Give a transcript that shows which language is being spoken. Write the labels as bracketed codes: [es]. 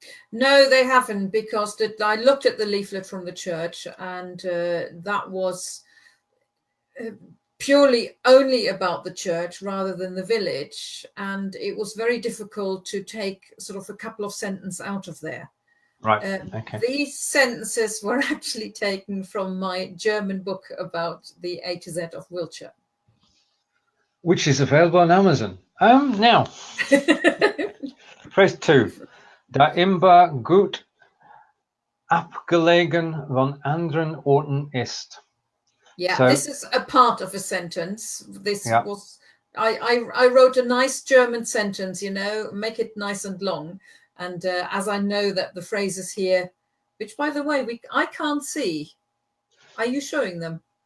[en] No, they haven't, because I looked at the leaflet from the church, and that was purely only about the church rather than the village, and it was very difficult to take sort of a couple of sentences out of there. Right. Okay. These sentences were actually taken from my German book about the A to Z of Wiltshire, which is available on Amazon. Now, phrase 2. [de] Da Imber gut abgelegen von anderen Orten ist. [en] Yeah, so, this is a part of a sentence. This was I wrote a nice German sentence, make it nice and long. And as I know that the phrases here, which by the way, I can't see. Are you showing them?